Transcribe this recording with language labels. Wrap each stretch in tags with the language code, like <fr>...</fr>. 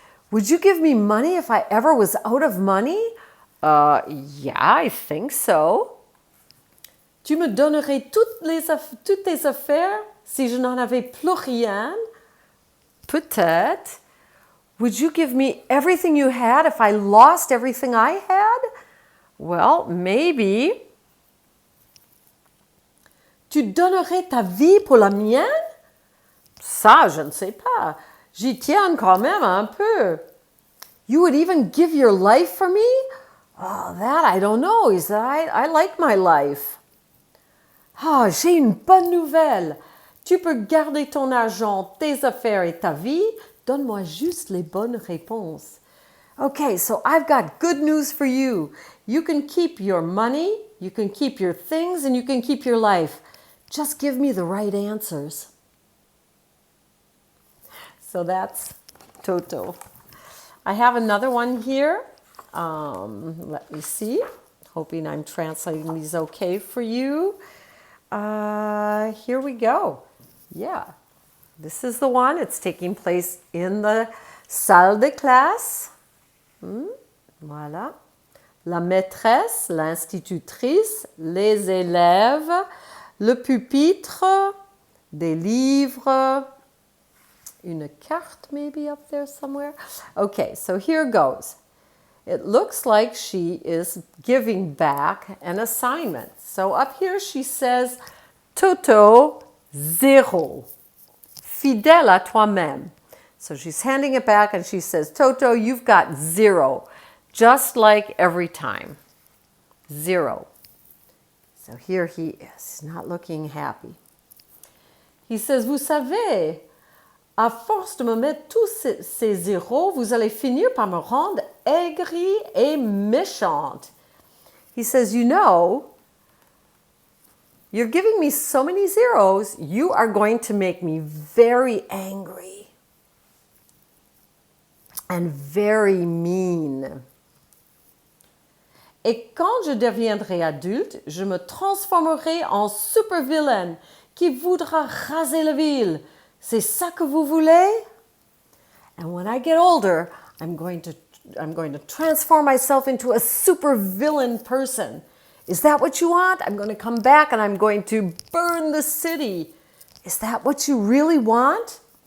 <en>Would you give me money if I ever was out of money? Yeah, I think so.</en> <fr>Tu me donnerais toutes tes affaires si je n'en avais plus rien? Peut-être.</fr> <en>Would you give me everything you had if I lost everything I had? Well, maybe.</en> <fr>Tu donnerais ta vie pour la mienne? Ça, je ne sais pas. J'y tiens quand même un peu.</fr> <en>You would even give your life for me? Oh, that I don't know. He said, I like my life.</en> <fr>Ah, j'ai une bonne nouvelle. Tu peux garder ton argent, tes affaires et ta vie. Donne-moi juste les bonnes réponses.</fr> <en>Okay, so I've got good news for you. You can keep your money, you can keep your things, and you can keep your life. Just give me the right answers. So that's Toto. I have another one here. Let me see. Hoping I'm translating these okay for you. Here we go. Yeah. This is the one. It's taking place in the</en> <fr>salle de classe. Voilà. La maîtresse, l'institutrice, les élèves, le pupitre, des livres, une carte</fr> <en>maybe up there somewhere. Okay, so here goes. It looks like she is giving back an assignment. So up here she says, Toto, zéro.</en> <fr>Fidèle à toi-même.</fr> <en>So she's handing it back and she says, Toto, you've got 0. Just like every time. 0. So here he is, not looking happy. He says,</en> <fr>vous savez, à force de me mettre tous ces zéros, vous allez finir par me rendre aigrie et méchante.</fr> <en>He says, you know, you're giving me so many zeros, you are going to make me very angry and very mean.</en> <fr>Et quand je deviendrai adulte, je me transformerai en super vilaine qui voudra raser la ville. C'est ça que vous voulez?</fr> <en>And when I get older, I'm going to transform myself into a super villain person. Is that what you want? I'm going to come back and I'm going to burn the city. Is that what you really want?</en>